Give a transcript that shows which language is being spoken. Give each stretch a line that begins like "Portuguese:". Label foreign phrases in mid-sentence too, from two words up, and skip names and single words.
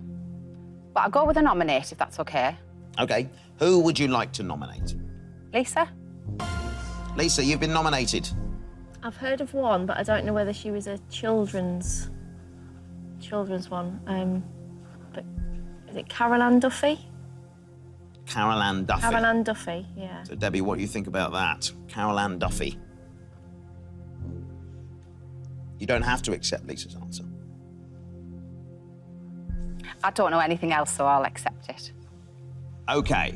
English: But I'll go with a nominate, if that's OK. OK, who would you like to nominate? Lisa? Lisa, you've been nominated. I've heard of one, but I don't know whether she was a children's one. But is it Carol Ann Duffy? Carol Ann Duffy. Carol Ann Duffy, yeah. So, Debbie, what do you think about that? Carol Ann Duffy. You don't have to accept Lisa's answer. I don't know anything else, so I'll accept it. OK.